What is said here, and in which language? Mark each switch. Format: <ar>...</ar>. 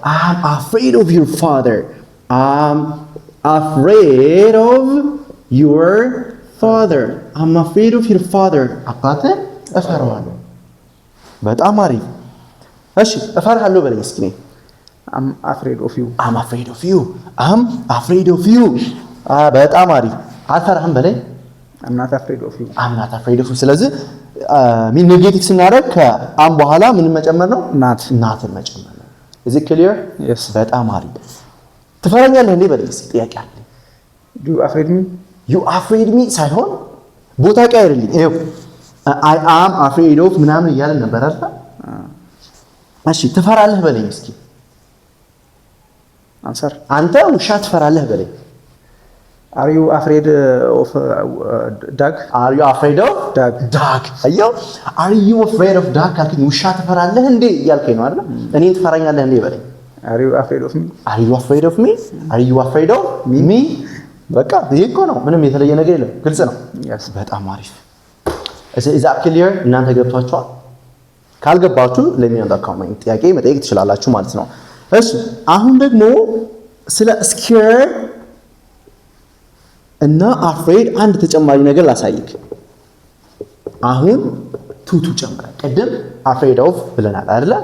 <en>I'm afraid of your father። I'm afraid of your father። I'm afraid of your father።</en> <am>አባትህን እፈራዋለሁ። በጣም አሪፍ። እሺ እፈራሃለሁ በለኝ እስኪ።</am> <en>I'm afraid of you። I'm afraid of you። I'm afraid of you።</en> <am>በጣም አሪፍ። አልፈራህም በለኝ።</am> <en>I'm not afraid of you።</en> <am>I'm not afraid of you። ስለዚህ ምን ኔጌቲቭ ስናደርግ ከአም በኋላ ምን መጨመር ነው? ናትን መጨመር ነው።</am> <en>is it clear? yes።</en> <am>በጣም አሪፍ። ትፈራኛለህ እንዴ በለኝ እስኪ። ጥያቄ አለ።</am> <en>you afraid me? you afraid me</en> <am>ሳይሆን ቦታ ቀይርልኝ። ይኸው</am> <en>I am afraid of</en> <am>ምናምን እያልን ነበር አይደል? እሺ ትፈራለህ በለኝ እስኪ። አንሰር አንተ ውሻ ትፈራለህ በለኝ።</am> <en>are you afraid of dog? are you afraid of dog?</en> <am>አየው</am> <en>are you afraid of dog</en> <am>ካልከኝ ውሻ ትፈራለህ እንዴ እያልከኝ ነው አይደል? እኔን ትፈራኛለህ እንዴ በለኝ።</am> <en>are you afraid of me? are you afraid of me? are you afraid of me?</en> <am>በቃ ይሄ እኮ ነው። ምንም የተለየ ነገር የለም። ግልጽ ነው።</am> <en>yes።</en> <am>በጣም አሪፍ።</am> <en>is that clear?</en> <am>እናንተ ገብቷችኋል? ካልገባችሁ ለሚያንተ ኮሜንት ጥያቄ መጠየቅ ትችላላችሁ ማለት ነው። እሺ አሁን ደግሞ ስለ scared እና afraid አንድ ተጨማሪ ነገር ላሳይክ። አሁን ቱቱ ጨምራ። ቅድም</am> <en>afraid of</en> <am>ብለናል አይደለ?</am>